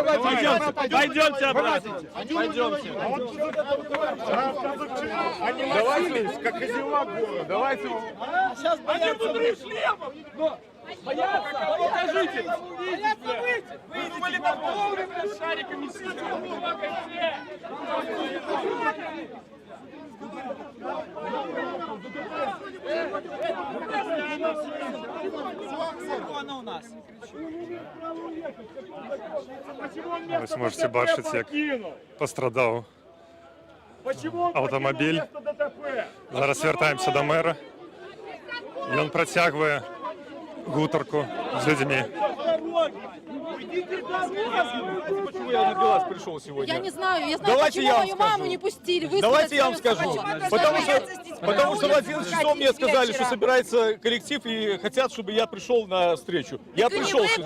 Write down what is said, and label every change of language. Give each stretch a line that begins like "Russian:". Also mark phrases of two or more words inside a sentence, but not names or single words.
Russian: Пойдемте обратно. Давайте, как козела гора. Давайте. Сейчас боятся шлемов. Боятся? Покажите. Боятся выйти. Вы думали, на вовремя с шариками
Ukrainian: Ви зможете бачити, як пострадав автомобіль. Зараз звертаємося до мера. І він протягує гуторку з людьми.
Russian: Почему я на БелАЗ пришел сегодня? Я не знаю, я знаю, Давайте почему я вам мою скажу. маму не пустили. Вы Давайте я вам скажу. Потому что в 11 часов мне сказали, что собирается коллектив и хотят, чтобы я пришел на встречу. Я пришел сюда.